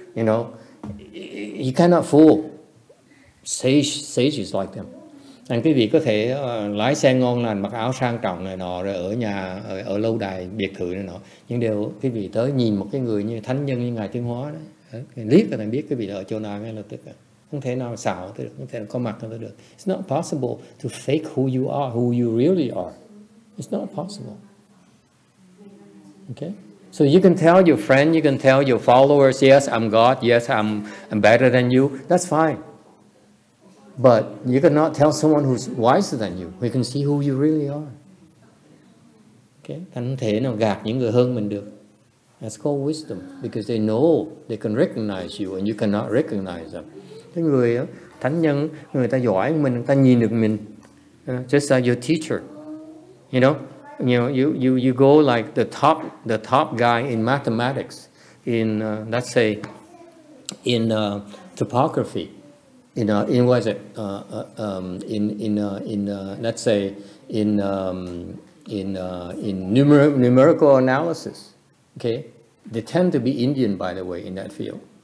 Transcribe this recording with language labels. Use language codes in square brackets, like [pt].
[en] You cannot fool sages like them. [vi] Anh quý vị có thể lái xe ngon lành, mặc áo sang trọng này nọ, rồi ở nhà ở lâu đài biệt thự này nọ, nhưng đều quý vị tới nhìn một cái người như thánh nhân như ngài Tiến Hóa đấy, liếc là biết quý vị ở chỗ nào ngay lập tức. Không thể nào xạo tới được, không thể nào có mặt tới được. [en] It's not possible to fake who you are, who you really are. It's not possible. Okay? So you can tell your friend, you can tell your followers, yes, I'm God, yes, I'm better than you. That's fine. But you cannot tell someone who's wiser than you. We can see who you really are. Okay? [vi] Không thể nào gạt những người hơn mình được. [en] That's called wisdom, because they know, they can recognize you and you cannot recognize them. [vi] Cái người thánh nhân, người ta giỏi mình, người ta nhìn được mình. [en] Just like your teacher. You go like the top guy in mathematics, in let's say in topography. Let's say in numerical analysis, okay, they tend to be Indian, by the way, in that field.